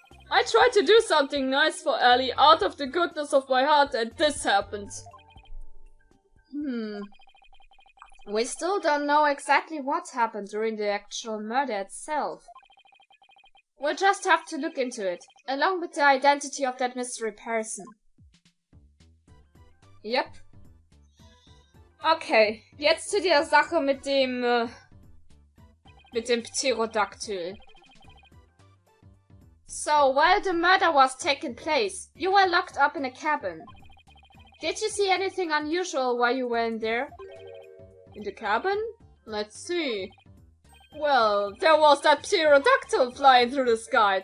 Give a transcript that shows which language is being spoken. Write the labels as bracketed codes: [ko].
[en] I tried to do something nice for Ellie out of the goodness of my heart and this happened. We still don't know exactly what happened during the actual murder itself. We'll just have to look into it, along with the identity of that mystery person. Yep. [de] Okay, jetzt zu der Sache mit dem Pterodactyl. [en] So, while the murder was taking place, you were locked up in a cabin. Did you see anything unusual while you were in there? In the cabin? Let's see. Well, there was that pterodactyl flying through the sky.